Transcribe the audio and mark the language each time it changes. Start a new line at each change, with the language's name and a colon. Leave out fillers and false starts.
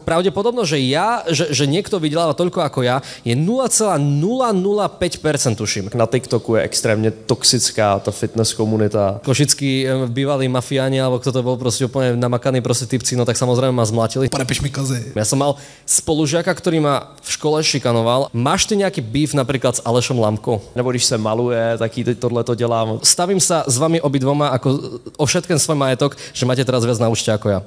Slovak: pravdepodobno, že že niekto vydeláva toľko ako ja, je 0,005% tuším.
Czech: Na TikToku je extrémně toxická ta fitness komunita.
Slovak: Košickí bývalí mafiáni, alebo kto to bol proste úplne namakaný proste typci, no tak samozrejme ma zmlatili.
Czech: Podepiš mi kozy.
Slovak: Ja som mal spolužiaka, ktorý ma v škole šikanoval. Máš ty nejaký beef napríklad s Alešom Lamkou?
Czech: Nebo když se maluje, tak teď tohle to dělám.
Slovak: Stavím sa s vami obidvoma ako o všetkém svoj majetok, že máte teraz viac naučte ako ja.